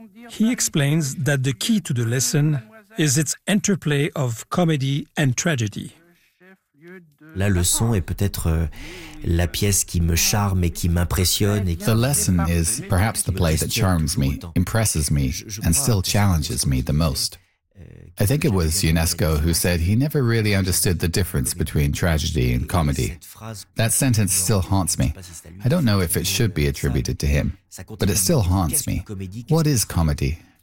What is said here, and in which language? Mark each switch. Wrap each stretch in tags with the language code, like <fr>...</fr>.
<en>He explains that the key to the lesson is its interplay of comedy and tragedy.</en> <fr>La leçon est peut-être la pièce qui me charme et qui m'impressionne.</fr> <en>The lesson is perhaps the play that charms me, impresses me, and still challenges me the most. I think it was Ionesco who said he never really understood the difference between tragedy and comedy. That sentence still haunts me. I don't know if it should be attributed to him, but it still haunts me. What is comedy?</en>